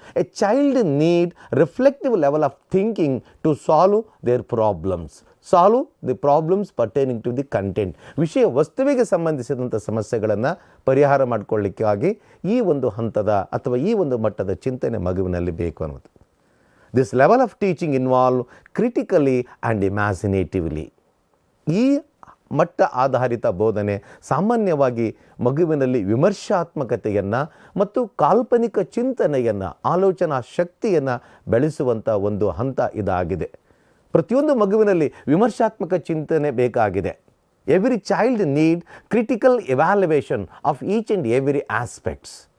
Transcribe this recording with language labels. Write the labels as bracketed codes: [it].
[en] A child need reflective level of thinking to solve their problems. Solve the problems pertaining to the content. [kn] ವಿಷಯ ವಸ್ತುವಿಗೆ ಸಂಬಂಧಿಸಿದಂಥ ಸಮಸ್ಯೆಗಳನ್ನು ಪರಿಹಾರ ಮಾಡಿಕೊಳ್ಳಿಕ್ಕಾಗಿ ಈ ಒಂದು ಹಂತದ ಅಥವಾ ಈ ಒಂದು ಮಟ್ಟದ ಚಿಂತನೆ ಮಗುವಿನಲ್ಲಿ ಬೇಕು ಅನ್ನೋದು. [en] This level of teaching involve critically and imaginatively. [kn] ಈ ಮಟ್ಟ ಆಧಾರಿತ ಬೋಧನೆ ಸಾಮಾನ್ಯವಾಗಿ ಮಗುವಿನಲ್ಲಿ ವಿಮರ್ಶಾತ್ಮಕತೆಯನ್ನು ಮತ್ತು ಕಾಲ್ಪನಿಕ ಚಿಂತನೆಯನ್ನು, ಆಲೋಚನಾ ಶಕ್ತಿಯನ್ನು ಬೆಳೆಸುವಂಥ ಒಂದು ಹಂತ ಇದಾಗಿದೆ. ಪ್ರತಿಯೊಂದು ಮಗುವಿನಲ್ಲಿ ವಿಮರ್ಶಾತ್ಮಕ ಚಿಂತನೆ ಬೇಕಾಗಿದೆ. [en] Every child need critical evaluation of each and every aspects.